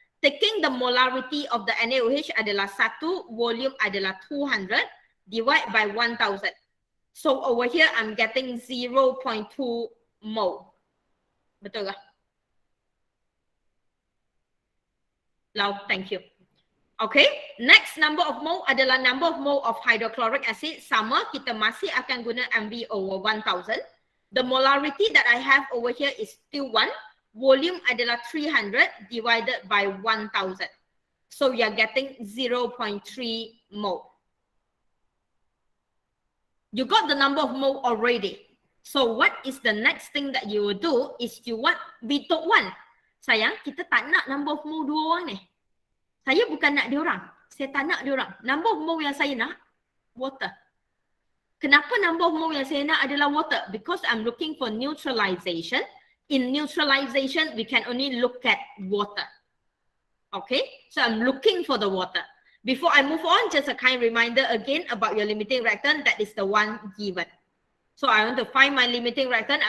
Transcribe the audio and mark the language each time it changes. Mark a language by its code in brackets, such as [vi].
[en] Taking the molarity of the NaOH [ms] adalah [en] 1, volume [ms] adalah [en] 200, divide by 1000. So over here, I'm getting 0.2 mole. [ms] Betul kah? [en] Lau, thank you. Okay, next number of mole [ms] adalah [en] number of mole of hydrochloric acid. [ms] Sama, kita masih akan guna MV/1000. [en] The molarity that I have over here is still 1. Volume [ms] adalah [en] 300 divided by 1000. So you're getting 0.3 mole. You got the number of mole already. So what is the next thing that you will do is you want V1. [ms] Sayang, kita tak nak number of mole 2 orang ni. Saya bukan nak diorang. Saya tak nak diorang. [en] Number of mole [ms] yang saya nak, [en] water. [ms] Kenapa number of mole yang saya nak adalah [en] water? Because I'm looking for neutralization. In neutralization, we can only look at water. Okay, so I'm looking for the water. Before I move on, just a kind reminder again about your limiting reactant. That is the one given. So I want to find my limiting reactant.